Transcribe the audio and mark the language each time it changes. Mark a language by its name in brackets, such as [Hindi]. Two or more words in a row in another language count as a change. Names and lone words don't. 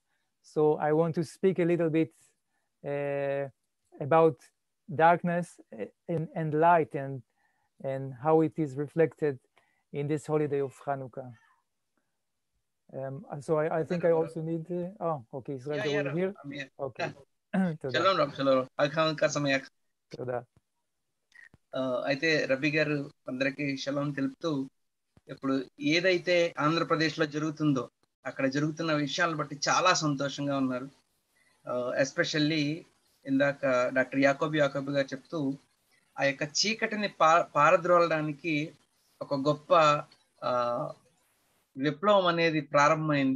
[English] So I want to speak a little bit about darkness and light, and how it is reflected in this holiday of Hanukkah. So I think I also need. Okay, Israel over here. Okay. [Hebrew] שלום, רב. שלום. חנוכה שמח. תודה. [Telugu] అయితే రబీ గారు అందరికీ షలోం తెలుపుతూ ఇప్పుడు ఏదైతే ఆంధ్రప్రదేశ్ లో జరుగుతుందో అక్కడ జరుగుతున్న విషయాలను బట్టి చాలా సంతోషంగా ఉన్నారు. ఎస్పెషల్లీ ఇందాక డాక్టర్ యాకోబి గారు చెప్తూ ఆ యొక్క చీకటిని పారద్రోలడానికి ఒక గొప్ప విప్లవం అనేది ప్రారంభమైంది.